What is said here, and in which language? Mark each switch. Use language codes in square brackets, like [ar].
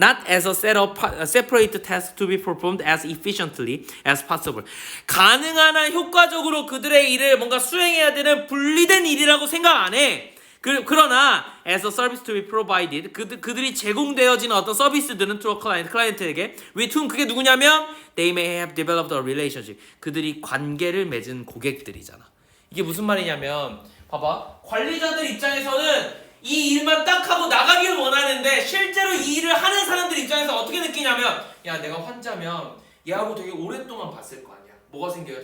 [en] Not as a separate task to be performed as efficiently as possible. [ko] 가능한 한 효과적으로 그들의 일을 뭔가 수행해야 되는 분리된 일이라고 생각 안 해. 그러나 [en] as a service to be provided. [ko] 그들이 제공되어지는 어떤 서비스들은 [en] to a client, [ko] 클라이언트에게 [en] with whom [ko] 그게 누구냐면 [en] they may have developed a relationship. [ko] 그들이 관계를 맺은 고객들이잖아. 이게 무슨 말이냐면 봐봐. 관리자들 입장에서는 이 일만 딱 하고 나가기를 원하는데 실제로 이 일을 하는 사람들 입장에서 어떻게 느끼냐면 야, 내가 환자면 얘하고 되게 오랫동안 봤을 거 아니야. 뭐가 생겨요?